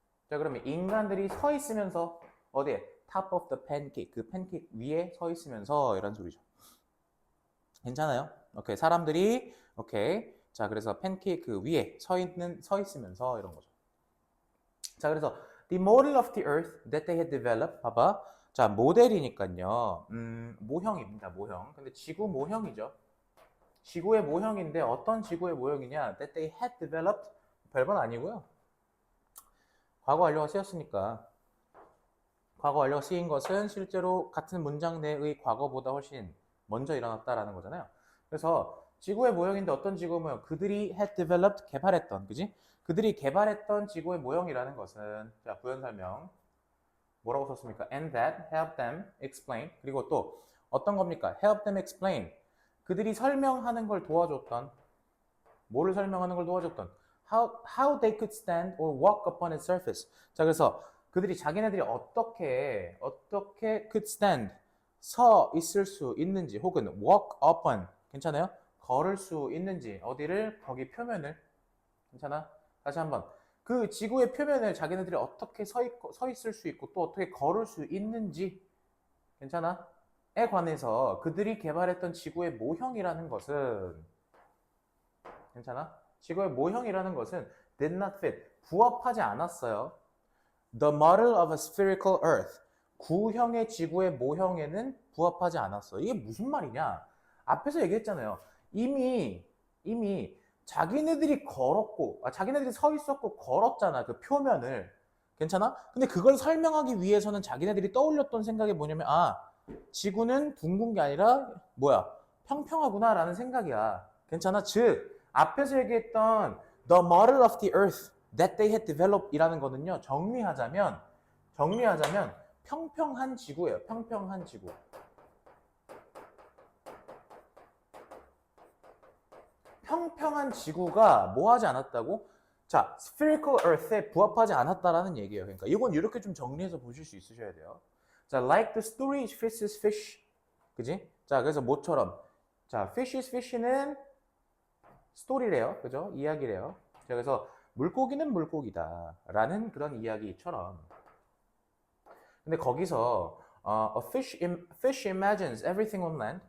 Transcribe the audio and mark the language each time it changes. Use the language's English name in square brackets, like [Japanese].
[Korean] 자, 그러면 인간들이 서 있으면서 어디에? [English] top of the pancake. [Korean] 그 팬케이크 위에 서 있으면서 이런 소리죠. 괜찮아요? 오케이. 사람들이 오케이. 자, 그래서 팬케이크 위에 서 있으면서 이런 거죠. 자, 그래서 [English] the model of the earth that they had developed. [Korean] 봐봐. 자, 모델이니까요. 모형입니다. 모형. 근데 지구 모형이죠. 지구의 모형인데 어떤 지구의 모형이냐? [English] That they had developed. [Korean] 별건 아니고요. 과거 완료가 쓰였으니까. 과거 완료가 쓰인 것은 실제로 같은 문장 내의 과거보다 훨씬 먼저 일어났다라는 거잖아요. 그래서 지구의 모형인데 어떤 지구의 모형? 그들이 [English] had developed, [Korean] 개발했던, 그지? 그들이 개발했던 지구의 모형이라는 것은, 자, 부연 설명. 뭐라고 썼습니까? [English] And that help them explain. [Korean] 그리고 또 어떤 겁니까? [English] help them explain. [Korean] 그들이 설명하는 걸 도와줬던, [English] 뭐를 설명하는 걸 도와줬던, how they could stand or walk upon its surface. [Korean] 자, 그래서 그들이 자기네들이 어떻게 [English] could stand, [Korean] 서 있을 수 있는지, 혹은 [English] walk upon, [Korean] 괜찮아요? 걸을 수 있는지, 어디를? 거기 표면을. 괜찮아? 다시 한번. 그 지구의 표면을 자기네들이 어떻게 서 있을 수 있고 또 어떻게 걸을 수 있는지, 괜찮아? 에 관해서 그들이 개발했던 지구의 모형이라는 것은, 괜찮아? 지구의 모형이라는 것은 [English] did not fit, [Korean] 부합하지 않았어요. [English] The model of a spherical earth, [Korean] 구형의 지구의 모형에는 부합하지 않았어. 이게 무슨 말이냐? 앞에서 얘기했잖아요. 이미 자기네들이 걸었고, 자기네들이 서 있었고 걸었잖아. 그 표면을. 괜찮아? 근데 그걸 설명하기 위해서는 자기네들이 떠올렸던 생각이 뭐냐면, 지구는 둥근 게 아니라 뭐야? 평평하구나라는 생각이야. 괜찮아? 즉, 앞에서 얘기했던 [English] the model of the earth that they had developed [Korean] 이라는 거는요, 정리하자면 평평한 지구예요. 평평한 지구. 평평한 지구가 뭐 하지 않았다고? 자, spherical earth에 부합하지 않았다라는 얘기예요. 그러니까 이건 이렇게 좀 정리해서 보실 수 있으셔야 돼요. 자, [English] like the story fish is fish. [Korean] 그지? 자, 그래서 뭐처럼. 자, [English] fish is fish [Korean] 는 스토리래요. 그죠? 이야기래요. 자, 그래서 물고기는 물고기다. 라는 그런 이야기처럼. 근데 거기서 [English] fish imagines everything on land.